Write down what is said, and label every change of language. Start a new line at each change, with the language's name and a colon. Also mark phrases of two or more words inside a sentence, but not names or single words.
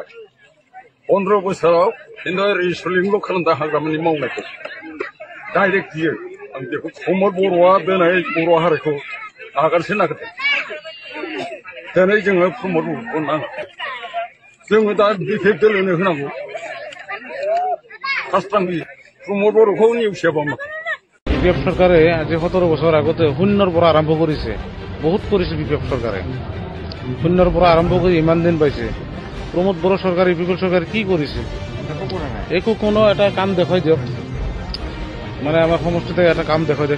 Bodo: 15 बोसोराव खिन्थु रिसलिंल' खालामदों हाग्रामानि मावनायखौ। डाइरेक्ट बियो आं बेखौ प्रमद बर'आ दिनै बर' हारिखौ नागारसो नागिरदों। दिनै जोङो प्रमद बर'खौ नाङा। जोङो दा बिपिएफ दोलोनो होनांगौ।
Assamese: কাস্টমলি প্রমোদ বড় নিউজে পাম বিপিএফ সরকারে আজি 17 বছর আগতে শূন্যর পৰা আৰম্ভ কৰিছে, বহুত কৰিছে বিপিএফ সরকারে। শূন্যর পৰা আৰম্ভ কৰি ইমান দিন পাইছে। প্রমোদ বড় সরকার ইউপিপিএল সরকার কি কৰিছে? একো কোনো এটা কাম দেখাই দিয়ক, মানে আমার সমষ্টিতে এটা কাম দেখাই দিয়ক।